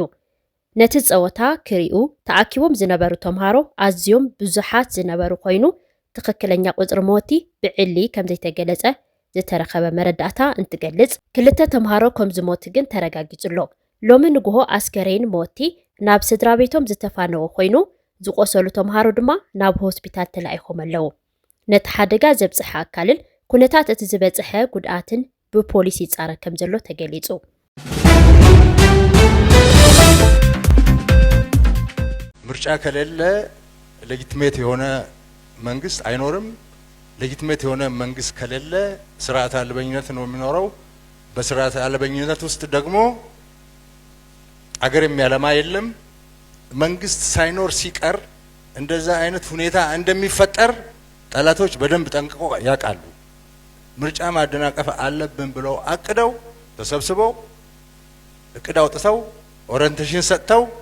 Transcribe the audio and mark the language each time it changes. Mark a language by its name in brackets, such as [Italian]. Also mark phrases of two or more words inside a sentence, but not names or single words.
[Tigrinya] ነቲ ፀወታ ክሪኡ ተኣኪቦም ዝነበሩ ተምሃሮ ኣዝዮም ብዙሓት ዝነበሩ ኮይኑ ትክክለኛ ቁጽሪ ሞቲ ብዕሊ ከም ዘይተገለጸ ዝተረኸበ መረዳእታ እንትገልጽ ክልተ ተምሃሮ ከም ዝሞቱ ግን ተረጋጊጹሎ። ሎሚ ንግሆ ኣስከሬን ሞቲ ናብ ስድራ ቤቶም ዝተፋነወ ኮይኑ ዝቆሰሉ ተምሃሮ ድማ ናብ ሆስፒታል ተላኢኾም ኣለዉ። ነቲ ሓደጋ ዘብጽሐ ኣካልን ኩነታት እቲ ዝበጽሐ ጉድኣትን ብፖሊስ ይጻረ ከም ዘሎ ተገሊጹ። [Amharic] ምርጫ ከሌለ ሌጂቲሜት የሆነ መንግስት አይኖርም። ሌጂቲሜት የሆነ መንግስት ከሌለ ስርዓት አልበኝነት ነው የሚኖረው። በስርዓት አልበኝነት ውስጥ ደግሞ አገር የሚያለማ የለም። መንግስት ሳይኖር ሲቀር እንደዛ አይነት ሁኔታ እንደሚፈጠር ጠላቶች በደንብ ጠንቅቀው ያውቃሉ። ምርጫ ማደናቀፍ አለብን ብለው አቅደው ተሰብስበው እቅድ አውጥተው ኦሪየንቴሽን ሰጥተው